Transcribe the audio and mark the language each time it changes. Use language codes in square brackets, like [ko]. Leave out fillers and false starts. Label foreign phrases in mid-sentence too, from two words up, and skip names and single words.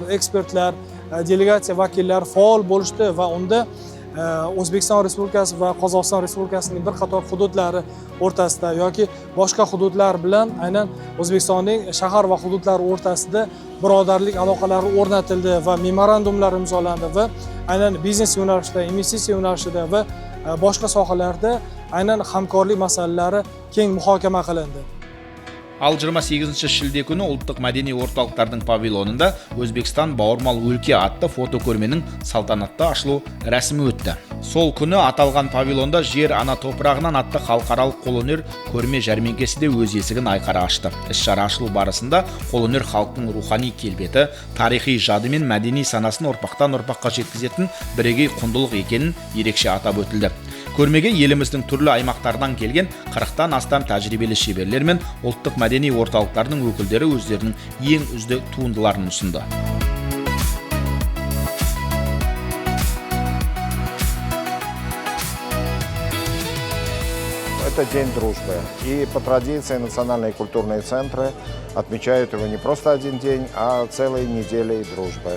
[uz] ekspertlar, delegatsiya vakillari faol bo'lishdi va unda O'zbekiston Respublikasi va Qozog'iston Respublikasining bir qator hududlari o'rtasida yoki boshqa hududlar bilan aynan O'zbekistonning shahar va hududlari o'rtasida birodarlik aloqalari o'rnatildi va memorandumlar imzolandi va aynan biznes yo'nalishida, investitsiya yo'nalishida va boshqa sohalarda aynan hamkorlik masalalari keng muhokama qilindi. [kk] Ал 28 шілде күні ұлттық мәдени орталықтардың павильонында Өзбекстан бауырмал өлке атты фотокөрменің салтанатты ашылу рәсімі өтті. Сол күні аталған павильонда жер ана топырағынан атты халықаралық қолөнер көрме жәрмеңкесі де өз есігін айқара ашты. Іс-шара ашылу барысында қолөнер халықтың рухани келбеті, тарихи жады мен мәдени санасын ұрпақтан ұрпаққа жеткізетін бірегей құндылық екенін ерекше атап өтілді. Көрмеге еліміздің түрлі аймақтардан келген 40-тан астам тәжірибелі шеберлер мен ұлттық мәдени орталықтардың өкілдері өздерінің ең үздік туындыларын ұсынды. [ru] Это День дружбы. И по традиции национальные культурные центры отмечают его не просто один день, а целые недели дружбы.